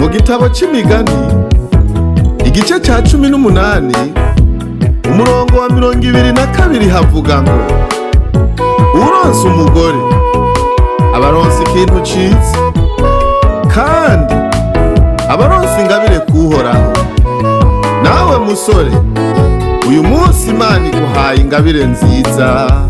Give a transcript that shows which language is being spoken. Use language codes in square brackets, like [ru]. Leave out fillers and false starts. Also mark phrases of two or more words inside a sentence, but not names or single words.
[rn] gitabo c'imigani igice ca 18 umurongo wa 22 havuga ngo uronse umugore abaronse ikintu ciza kandi abaronse ingabire kuhoraho. Nawe musore, uyu munsi Imana iguhaye ingabire nziza.